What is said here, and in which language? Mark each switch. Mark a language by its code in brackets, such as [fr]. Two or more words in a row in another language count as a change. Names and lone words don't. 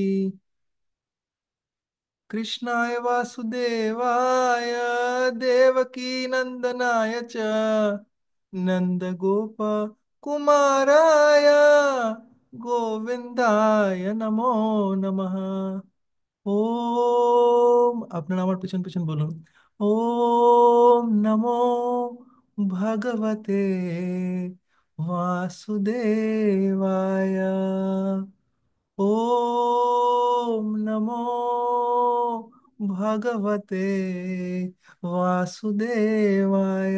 [sa] कृष्णाय वासुदेवाय देवकी नंदनाय च नंदगोप कुमाराय गोविंदाय नमो नमः। [bn] ओम আপনার আমার পিছন পিছন বলুন। [sa] ओम नमो भगवते वासुदेवाय। ओम नमो भगवते वासुदेवाय।